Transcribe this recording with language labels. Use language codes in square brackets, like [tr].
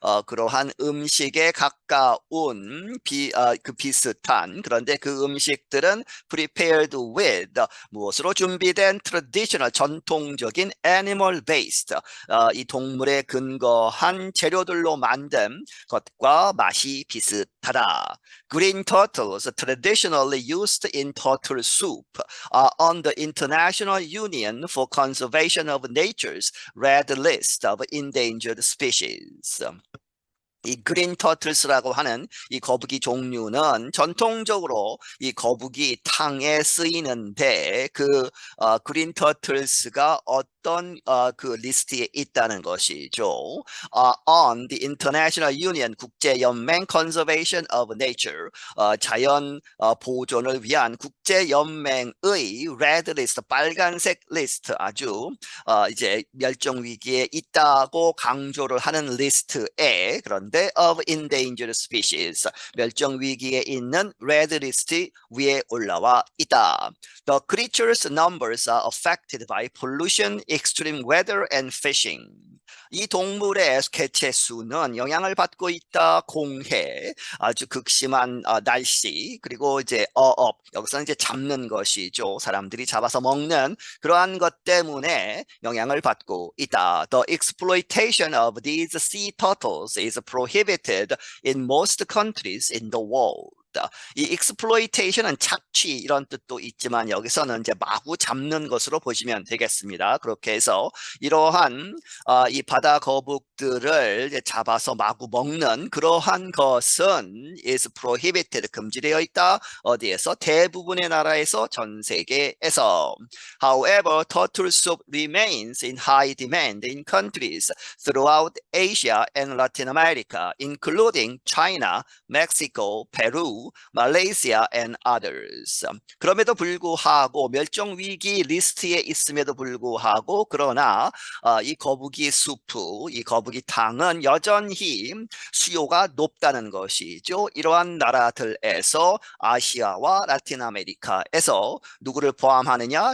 [ko] 그러한 음식에 가까운 그 비슷한 그런데 그 음식들은 [en] prepared with [ko] 무엇으로 준비된 [en] traditional [ko] 전통적인 [en] animal based [ko] 이 동물에 근거한 재료들로 만든 것과 맛이 비슷하다. [en] Green turtles traditionally used in turtle soup are on the International Union for Conservation of Nature's Red List of Endangered Species. [ko] 이 그린 터틀스라고 하는 이 거북이 종류는 전통적으로 이 거북이 탕에 쓰이는데 그 그린 터틀스가 어떤 그 리스트에 있다는 것이죠. [en] On the International Union [ko] 국제연맹 [en] Conservation of Nature [ko] 자연 보존을 위한 국제연맹의 [en] Red List [ko] 빨간색 리스트 아주 이제 멸종 위기에 있다고 강조를 하는 리스트에 그런데 [en] of endangered species [ko] 멸종 위기에 있는 레드 리스트 위에 올라와 있다. [en] The creatures' numbers are affected by pollution, extreme weather, and fishing. [ko] 이 동물의 개체 수는 영향을 받고 있다. 공해, 아주 극심한 날씨, 그리고 이제 어업, 여기서는 이제 잡는 것이죠. 사람들이 잡아서 먹는 그러한 것 때문에 영향을 받고 있다. [en] The exploitation of these sea turtles is prohibited in most countries in the world. [ko] 이 [en] exploitation [ko] 은 착취 이런 뜻도 있지만 여기서는 이제 마구 잡는 것으로 보시면 되겠습니다. 그렇게 해서 이러한 이 바다 거북들을 이제 잡아서 마구 먹는 그러한 것은 [en] is prohibited [ko] 금지되어 있다. 어디에서? 대부분의 나라에서 전 세계에서. [en] However, turtle soup remains in high demand in countries throughout Asia and Latin America, including China, Mexico, Peru, Malaysia, and others. [ko] 그럼에도 불구하고 멸종 위기 리스트에 있음에도 불구하고 그러나 이 거북이 수프, 이 거북이 탕은 여전히 수요가 높다는 것이죠. 이러한 나라들에서 아시아와 라틴 아메리카에서 누구를 포함하느냐?